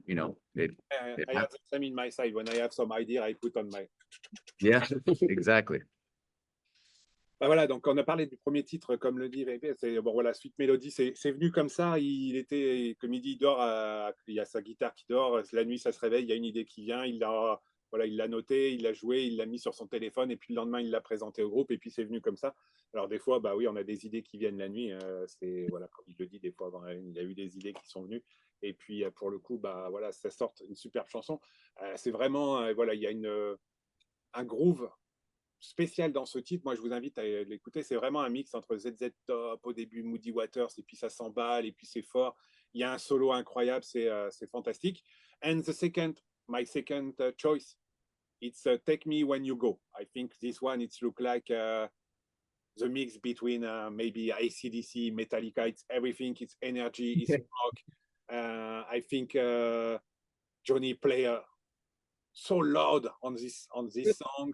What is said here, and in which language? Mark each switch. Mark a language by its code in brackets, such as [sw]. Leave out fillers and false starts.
[en] I have the same in my side. When I have some idea, I put on my... Yeah, exactly. [fr] Bah voilà, donc on a parlé du premier titre, comme le dit VP, c'est bon voilà, Sweet Melody, c'est venu comme ça. Il était, comme il dit, il dort, il y a sa guitare qui dort, la nuit ça se réveille, il y a une idée qui vient, il l'a noté, il l'a joué, il l'a mis sur son téléphone, et puis le lendemain il l'a présenté au groupe, et puis c'est venu comme ça. Alors des fois, bah oui, on a des idées qui viennent la nuit, c'est voilà, comme il le dit, des fois il y a eu des idées qui sont venues, et puis pour le coup, bah voilà, ça sort une superbe chanson. C'est vraiment, voilà, il y a un groove spécial dans ce titre, moi je vous invite à l'écouter, c'est vraiment un mix entre ZZ Top, au début Moody Waters, et puis ça s'emballe, et puis c'est fort. Il y a un solo incroyable, c'est fantastique. [en] And my second choice, it's Take Me When You Go. I think this one, it's look like the mix between maybe AC/DC, Metallica, it's everything, it's energy, it's rock. I think Johnny play so loud on this song.